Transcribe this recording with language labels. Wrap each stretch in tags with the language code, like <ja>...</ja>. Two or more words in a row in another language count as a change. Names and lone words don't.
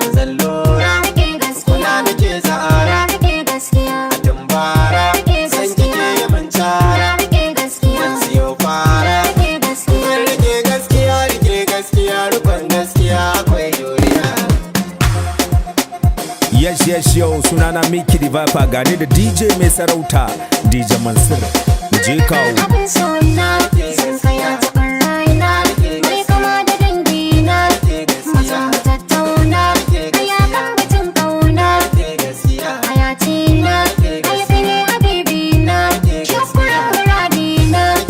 <ha>Zan lura, Na rike gaskiya. kula nake tsara. Na rike gaskiya. A tumbara, Na rike san gaskiya. kike yi min cara. Na rike gaskiya. Zan siyo fara. Na rike gaskiya. Zan rike gaskiya, rike gaskiya, rukun gaskiya akwai juriya.</ha> <en>Yes, yes, yo,</en> <ha>sunana Mickey the Viper, ga ni da D J mai sarauta, D J Mansur. Mu je kawo. Abin so na, sun kai a taɓar raina, mai kama da dangi na, mazan mu tattauna, a yakan batun kauna, hayati na, a yafi ne habibi na, shukura muradi na.</ha>